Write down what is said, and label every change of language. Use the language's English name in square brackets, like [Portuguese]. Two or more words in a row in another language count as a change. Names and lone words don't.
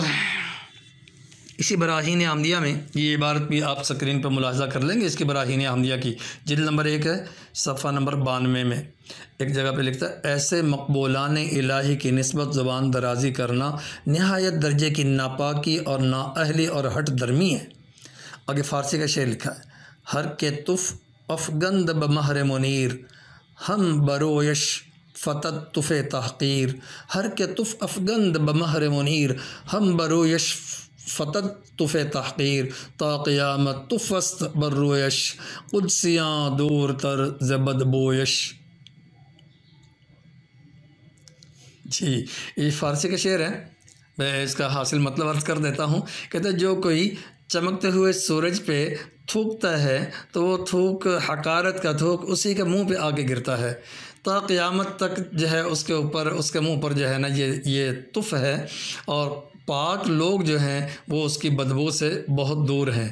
[Hindi] इसी बराहीन अहमदिया में ये इबारत भी आप स्क्रीन पर मुलाहज़ा कर लेंगे। इसकी बराहीन अहमदिया की जिल्द नंबर 1 है, सफ़ा नंबर 92 में एक जगह पे लिखता है, ऐसे मकबूलान इलाही की निस्बत ज़ुबान दराज़ी करना नहायत दर्जे की नापाकी और नाअहली और हट दर्मी है। आगे फ़ारसी का शेर लिखा है, [Persian] هر که تف افگند به مهر منیر هم برویش فتد تف تحقیر. هر که تف افگند به مهر منیر هم برویش فتد تف تحقیر تا قیامت تفست بر رویش قدسیان دور تر زبد بویش. [Hindi] जी, ये फ़ारसी का शेर है, मैं इसका हासिल मतलब अर्ज़ कर देता हूँ। कहते जो कोई चमकते हुए सूरज पे थूकता है तो वो थूक हकारत का थूक उसी के मुंह पे आके गिरता है, ता क़यामत तक जो है उसके ऊपर उसके मुंह पर जो है ना ये तुफ़ है, और पाक लोग जो हैं वो उसकी बदबू से बहुत दूर हैं।